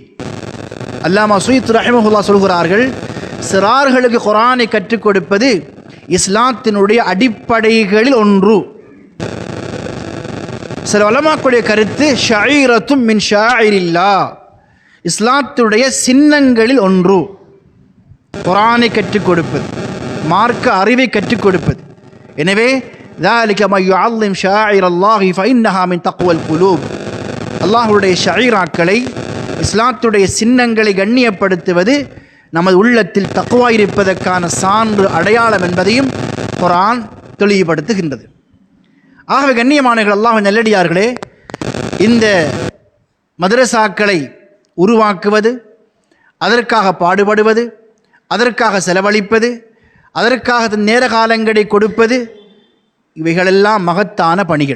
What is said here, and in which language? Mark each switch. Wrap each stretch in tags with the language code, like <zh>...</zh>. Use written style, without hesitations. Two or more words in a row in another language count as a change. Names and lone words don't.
<ta>அல்லாமா சுயீத் ரஹிமஹுல்லாஹ் சொல்கிறார்கள், சிறார்களுக்கு குர்ஆனை கற்றுக் கொடுப்பது இஸ்லாத்தினுடைய அடிப்படைகளில் ஒன்று. சில உலமாக்களுடைய கருத்து,</ta> <ar>شعيرة من شعائر الله,</ar> <ta>இஸ்லாத்துடைய சின்னங்களில் ஒன்று குர்ஆனை கற்றுக் கொடுப்பது, மார்க்க அறிவை கற்றுக் கொடுப்பது. எனவே</ta> <ar>ذلك ما يعظم شعائر الله فإنها من تقوى القلوب,</ar> <ta>அல்லாஹ்வுடைய ஷஈராக்களை, இஸ்லாத்துடைய சின்னங்களை கண்ணியப்படுத்துவது நமது உள்ளத்தில் தக்வா இருப்பதற்கான சான்று, அடையாளம் என்பதையும் குர்ஆன் தெளிவுபடுத்துகின்றது. ஆகவே கண்ணியமானவர்கள், அல்லாஹ்வின் நல்லடியார்களே, இந்த மதரசாக்களை உருவாக்குவது, அதற்காக பாடுபடுவது, அதற்காக செலவழிப்பது, அதற்காக தன் நேர காலங்களை கொடுப்பது, இவைகளெல்லாம் மகத்தான பணிகள்.</ta>